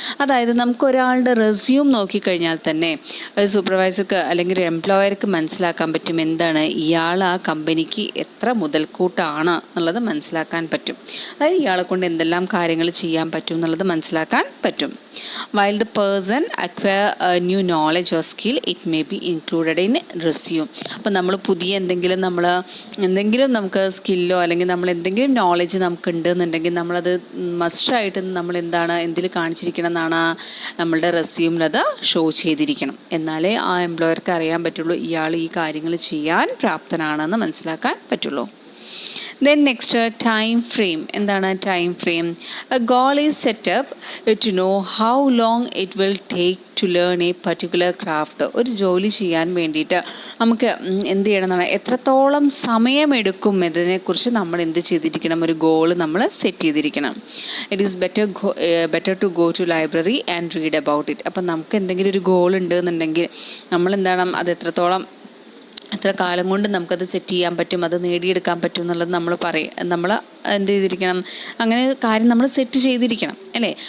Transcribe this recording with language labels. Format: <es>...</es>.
<ml>അതായത് നമുക്ക് ഒരാളുടെ റെസ്യൂം നോക്കിക്കഴിഞ്ഞാൽ തന്നെ സൂപ്പർവൈസർക്ക് അല്ലെങ്കിൽ ഒരു എംപ്ലോയർക്ക് മനസ്സിലാക്കാൻ പറ്റും എന്താണ് ഇയാൾ ആ കമ്പനിക്ക് എത്ര മുതൽക്കൂട്ടാണ് എന്നുള്ളത് മനസ്സിലാക്കാൻ പറ്റും. അതായത് ഇയാളെ കൊണ്ട് എന്തെല്ലാം കാര്യങ്ങൾ ചെയ്യാൻ പറ്റും എന്നുള്ളത് മനസ്സിലാക്കാൻ പറ്റും.</ml> <en>While the person acquire a new knowledge or skill, it may be included in resume.</en> <ml>അപ്പം നമ്മൾ പുതിയ എന്തെങ്കിലും നമുക്ക് സ്കില്ലോ അല്ലെങ്കിൽ നമ്മൾ എന്തെങ്കിലും നോളജ് നമുക്ക് ഉണ്ടെന്നുണ്ടെങ്കിൽ നമ്മളത് മസ്റ്റായിട്ട് നമ്മൾ എന്തിൽ കാണിച്ചിരിക്കണം എന്നാണ് നമ്മളുടെ റെസ്യൂമിലത് ഷോ ചെയ്തിരിക്കണം. എന്നാലേ ആ എംപ്ലോയർക്ക് അറിയാൻ പറ്റുള്ളൂ ഇയാൾ ഈ കാര്യങ്ങൾ ചെയ്യാൻ പ്രാപ്തനാണെന്ന് മനസ്സിലാക്കാൻ പറ്റുള്ളൂ.</ml> <en>Then next, time frame.</en> <ml>എന്താണ്</ml> <en>time frame? A goal is set up to know how long it will take to learn a particular craft.</en> <ml>ഒരു ജോലി ചെയ്യാൻ വേണ്ടിയിട്ട് നമുക്ക് എന്ത് ചെയ്യണം എന്നാണ്, എത്രത്തോളം സമയമെടുക്കും എന്നതിനെക്കുറിച്ച് നമ്മൾ എന്ത് ചെയ്തിരിക്കണം, ഒരു ഗോൾ നമ്മൾ സെറ്റ് ചെയ്തിരിക്കണം.</ml> <en>It is better to go to library and read about it.</en> <ml>അപ്പം നമുക്ക് എന്തെങ്കിലും ഒരു ഗോൾ ഉണ്ട് എന്നുണ്ടെങ്കിൽ നമ്മൾ എന്താണ്, അത് എത്ര കാലം കൊണ്ട് നമുക്കത് സെറ്റ് ചെയ്യാൻ പറ്റും, അത് നേടിയെടുക്കാൻ പറ്റും എന്നുള്ളത് നമ്മൾ എന്ത് ചെയ്തിരിക്കണം, അങ്ങനെ കാര്യം നമ്മൾ സെറ്റ് ചെയ്തിരിക്കണം അല്ലേ.</ml>